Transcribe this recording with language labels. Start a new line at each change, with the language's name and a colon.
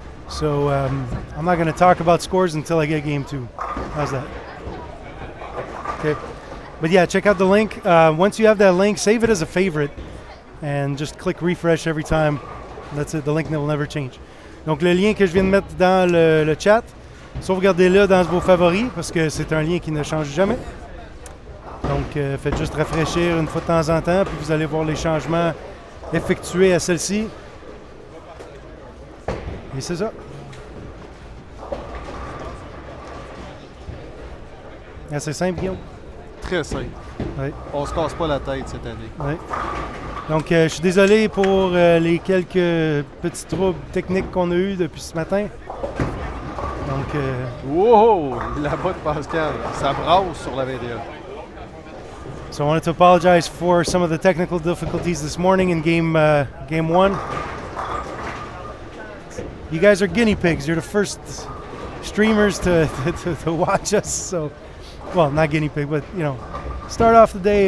English: So I'm not going to talk about scores until I get game 2. How's that? Okay. But yeah, check out the link. Once you have that link, save it as a favorite and just click refresh every time. That's it. The link will never change.
French: Donc le lien que je viens de mettre dans le chat, sauvegardez-le dans vos favoris parce que c'est un lien qui ne change jamais. Donc faites juste rafraîchir une fois de temps en temps, puis vous allez voir les changements effectués à celle-ci. Et c'est ça. C'est simple, Guillaume? Très simple. Oui. On se casse pas la tête cette année. Oui. Donc, je suis désolé pour les quelques petits troubles techniques qu'on a eus depuis ce matin. Donc, wow! Là-bas de Pascal, ça brasse sur la 21.
English: So I wanted to apologize for some of the technical difficulties this morning in game 1. You guys are guinea pigs. You're the first streamers to watch us. So, well, not guinea pig, but you know, start off the day.